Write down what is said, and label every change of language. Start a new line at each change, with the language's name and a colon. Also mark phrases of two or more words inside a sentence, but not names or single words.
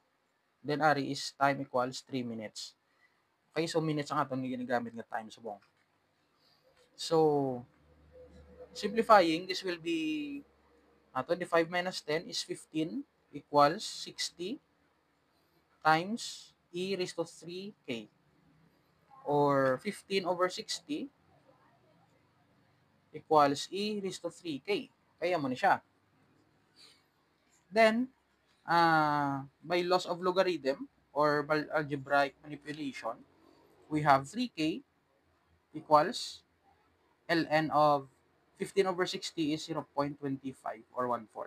English: Then, Ari is time equals 3 minutes.
Hiligaynon: Okay? So, minutes ang atong ginagamit nga time subong.
English: So, simplifying, this will be 25 minus 10 is 15 equals 60 times E raised to 3K. Or 15 over 60 equals E raised to 3K.
Hiligaynon: Kaya mo na siya.
English: Then, by laws of logarithm or by algebraic manipulation, we have 3K equals ln of 15 over 60 is 0.25 or 1/4.